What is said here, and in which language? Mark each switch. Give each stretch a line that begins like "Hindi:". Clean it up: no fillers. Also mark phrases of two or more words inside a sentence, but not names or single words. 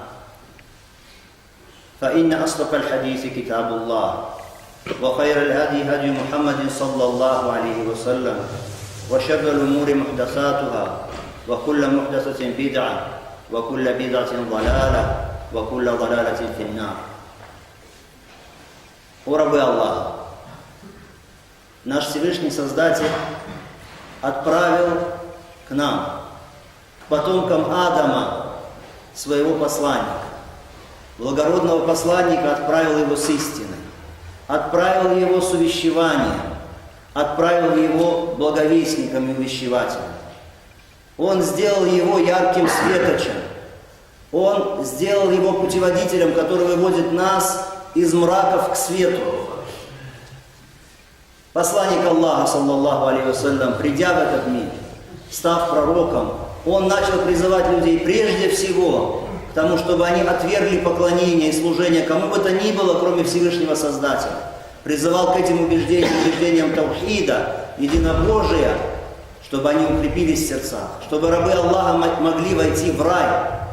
Arabic: فإن أصدق الحديث كتاب الله وخير الهدي هدي محمد صلى الله عليه وسلم وشر الأمور محدثاتها وكل محدثة بدعة وكل بدعة ضلالة وكل ضلالة في النار.
Russian: О рабы Аллаха, наш Всевышний Создатель отправил к нам, к потомкам Адама, своего посланника. Благородного посланника отправил его с истиной, отправил его с увещеванием, отправил его благовестником и увещевателем. Он сделал его ярким светочем, он сделал его путеводителем, который выводит нас из мраков к свету. Посланник Аллаха,
Arabic: صلى الله عليه وسلم,
Russian: придя в этот мир, став пророком, он начал призывать людей прежде всего к тому, чтобы они отвергли поклонение и служение кому бы то ни было, кроме Всевышнего Создателя. Призывал к этим убеждениям таухида, единобожия, чтобы они укрепились в сердцах, чтобы рабы Аллаха могли войти в рай.